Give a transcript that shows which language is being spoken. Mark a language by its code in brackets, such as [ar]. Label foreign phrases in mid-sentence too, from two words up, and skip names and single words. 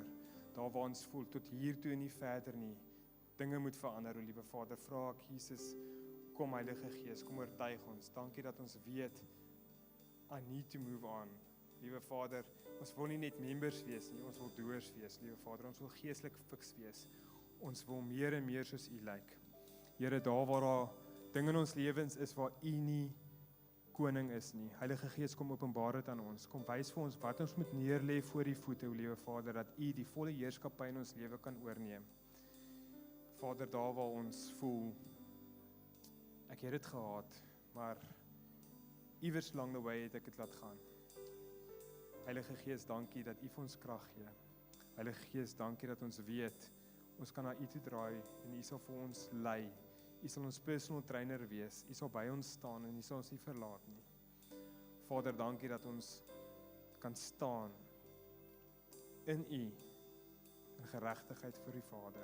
[af] Daar waar ons voel, tot hier toe en nie verder nie. Dinge moet verander, o liewe Vader. Vra ek Jesus, kom Heilige Gees, kom oortuig ons. Dankie dat ons weet, [en] I need to move on. [af] Liewe Vader, ons wil nie net members wees nie, ons wil doers wees, liewe Vader. Ons wil geestelik fiks wees. Ons wil meer en meer soos U lyk. Here, daar waar daar dinge in ons lewens is waar U nie koning is nie. Heilige Gees, kom openbaar dit aan ons. Kom wys vir ons wat ons moet neerlê voor die voete, o liewe Vader, dat U die volle heerskappy in ons lewe kan oorneem. Vader, daar waar ons voel, ek het dit gehad, maar iewers [en] along the way [af] het ek dit laat gaan. Heilige Gees, dankie dat U vir ons krag gee. Heilige Gees, dankie dat ons weet, ons kan na U toe draai en U sal vir ons lei. U sal ons [en] personal trainer [af] wees, U sal by ons staan en U sal ons nie verlaat nie. Vader, dankie dat ons kan staan in U, in geregtigheid vir U Vader.